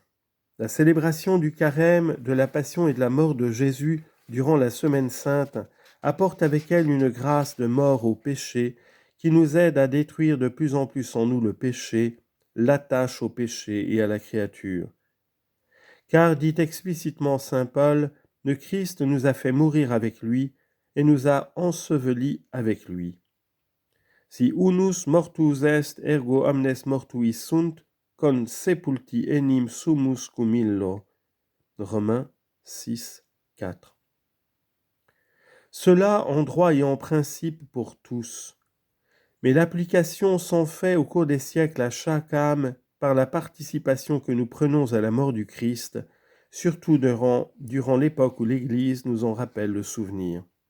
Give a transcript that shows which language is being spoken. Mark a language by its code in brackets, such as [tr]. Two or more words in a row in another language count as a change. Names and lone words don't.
[fr] La célébration du carême, de la passion et de la mort de Jésus durant la Semaine sainte apporte avec elle une grâce de mort au péché qui nous aide à détruire de plus en plus en nous le péché, l'attache au péché et à la créature. Car, dit explicitement saint Paul, le Christ nous a fait mourir avec lui et nous a ensevelis avec lui. [la] Si unus mortus est, ergo omnes mortuis sunt, con sepulti enim sumus cum illo. [fr] Romains 6, 4. Cela en droit et en principe pour tous. Mais l'application s'en fait au cours des siècles à chaque âme par la participation que nous prenons à la mort du Christ, surtout durant l'époque où l'Église nous en rappelle le souvenir.